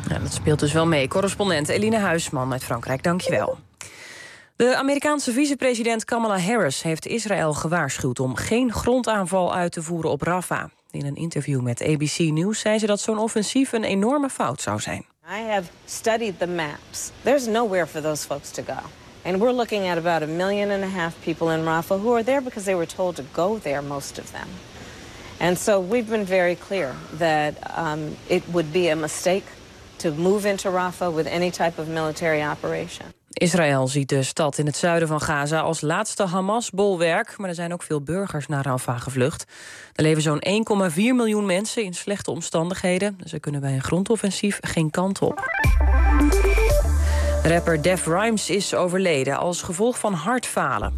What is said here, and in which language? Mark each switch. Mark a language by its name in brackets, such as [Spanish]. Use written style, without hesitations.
[Dutch] Ja, dat speelt dus wel mee. Correspondent Eline Huisman uit Frankrijk, dankjewel. De Amerikaanse vicepresident Kamala Harris heeft Israël gewaarschuwd om geen grondaanval uit te voeren op Rafah. In een interview met ABC News zei ze dat zo'n offensief een enorme fout zou zijn. [English] I have studied the maps. There's nowhere for those folks to go. And we're looking at about 1.5 million people in Rafah who are there because they were told to go there, most of them. And so we've been very clear that it would be a mistake to move into Rafah with any type of military operation. [Dutch] Israël ziet de stad in het zuiden van Gaza als laatste Hamas-bolwerk. Maar er zijn ook veel burgers naar Rafah gevlucht. Er leven zo'n 1,4 miljoen mensen in slechte omstandigheden. Ze kunnen bij een grondoffensief geen kant op. Rapper Def Rhymes is overleden als gevolg van hartfalen.